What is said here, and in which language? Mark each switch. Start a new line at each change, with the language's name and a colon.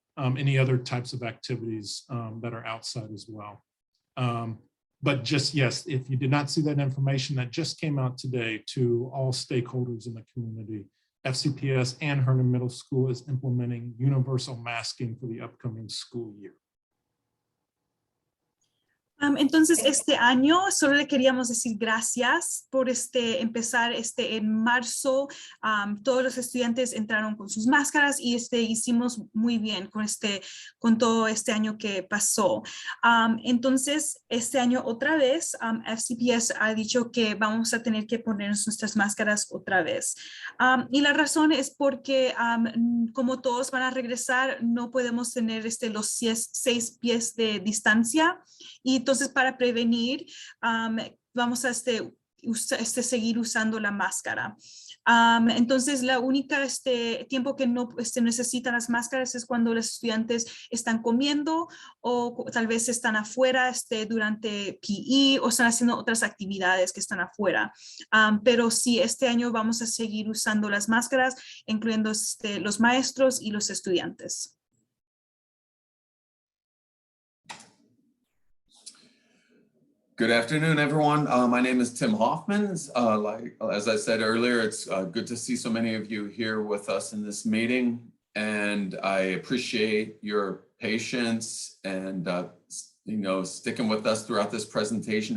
English: any other types of activities that are outside as well. But just, yes, if you did not see that information that just came out today to all stakeholders in the community, FCPS and Herndon Middle School is implementing universal masking for the upcoming school year.
Spanish: Entonces, este año solo le queríamos decir gracias por empezar en marzo. Todos los estudiantes entraron con sus máscaras y hicimos muy bien con todo este año que pasó. Entonces, este año otra vez, FCPS ha dicho que vamos a tener que poner nuestras máscaras otra vez. Y la razón es porque como todos van a regresar, no podemos tener los 6 pies de distancia. Y entonces para prevenir, vamos a seguir usando la máscara. Entonces la única tiempo que no necesitan las máscaras es cuando los estudiantes están comiendo o tal vez están afuera durante PE o están haciendo otras actividades que están afuera. Pero sí, este año vamos a seguir usando las máscaras, incluyendo los maestros y los estudiantes.
English: Good afternoon, everyone. My name is Tim Hoffman. As I said earlier, it's good to see so many of you here with us in this meeting. And I appreciate your patience and sticking with us throughout this presentation.